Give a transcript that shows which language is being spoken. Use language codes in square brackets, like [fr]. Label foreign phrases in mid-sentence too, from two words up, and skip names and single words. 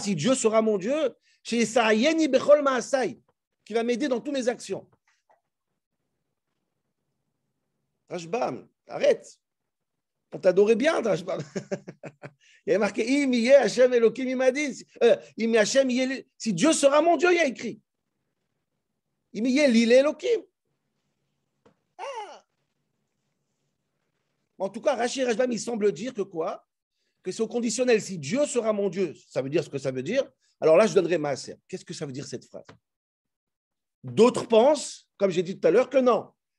[fr] Si Dieu sera mon Dieu, chez [he] יסייעני בכל מעשי, [fr] qui va m'aider dans toutes mes actions. Rashbam, arrête. On t'adorait bien, Rashbam. Il y avait marqué [he] אם יהיה השם אלוקים עמדי. אם השם יהיה. [fr] Si Dieu sera mon Dieu, il y a écrit. [he] אם יהיה לי אלוקים. [fr] En tout cas, Rashi Rashbam, il semble dire que quoi? Que c'est au conditionnel. Si Dieu sera mon Dieu, ça veut dire ce que ça veut dire. Alors là, je donnerai ma serre. Qu'est-ce que ça veut dire cette phrase? D'autres pensent, comme j'ai dit tout à l'heure, que non.